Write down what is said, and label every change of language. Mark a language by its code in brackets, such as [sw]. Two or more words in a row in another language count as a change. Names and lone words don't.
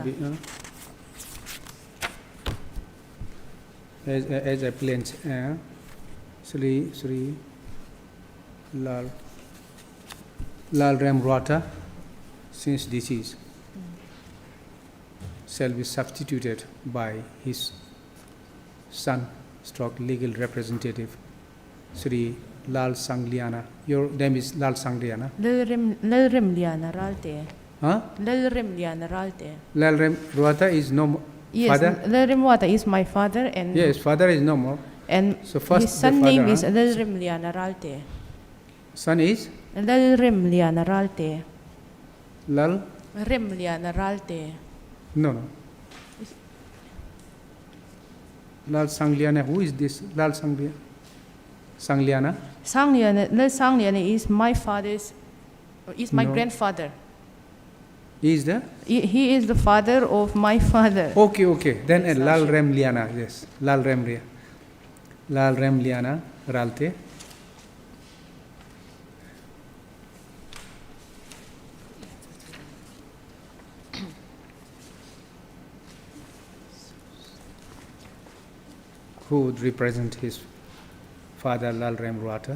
[en] be as appellant, Sri Lalremwata, since deceased. shall be substituted by his son stroke legal representative Sri Lal Sangliana. Your name is Lal Sangliana. Lalrem Liana Ralte. Huh? Lalrem Liana Ralte. Lalrem Ruata is no more. Yes, Father? Lalrem Wata is my father, and Yes, father is no more. and So first his the son father, name is huh? Lalrem Liana Ralte. Son is Lalrem Liana Ralte. Lal. Rem Liana Ralte. No. Lal Sangliana. Who is this? Lal Sangliana. Sangliana. Sangliana is my father's, is my No. grandfather. He is the. He is the father of my father. Okay, okay. Then Yes, Lal Asha. Rem Liana. Yes, Lal Rem Ria. Lal Rem Liana Ralte. Who would represent his father Lal Rem Ruata?